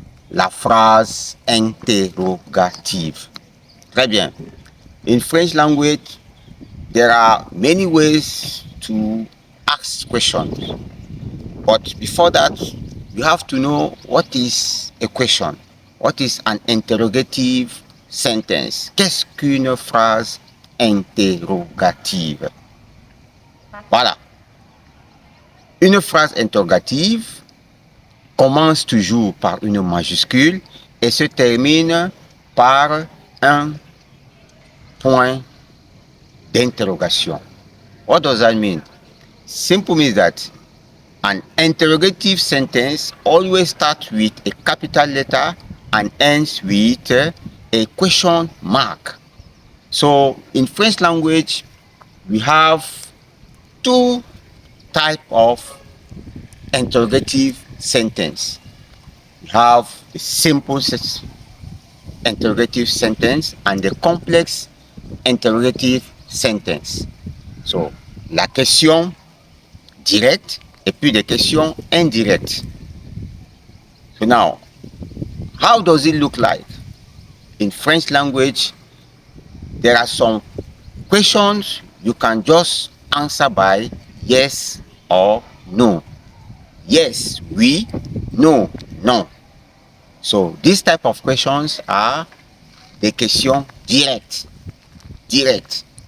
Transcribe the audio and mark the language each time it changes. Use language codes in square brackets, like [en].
[fr] La phrase interrogative. Très bien. [en] In French language, there are many ways to ask questions. But before that, you have to know what is a question. What is an interrogative sentence? [fr] Qu'est-ce qu'une phrase interrogative? Voilà. Une phrase interrogative commence toujours par une majuscule et se termine par un point d'interrogation. [en] What does that mean? Simple means that an interrogative sentence always starts with a capital letter and ends with a question mark. So in French language, we have two types of interrogative sentence. We have the simple interrogative sentence and the complex interrogative sentence. [fr] So, la question directe et puis des questions indirectes. [en] So now, how does it look like? In French language, there are some questions you can just answer by yes or no. Yes, oui, no, non. So this type of questions are [fr] des questions directes. [en] Direct.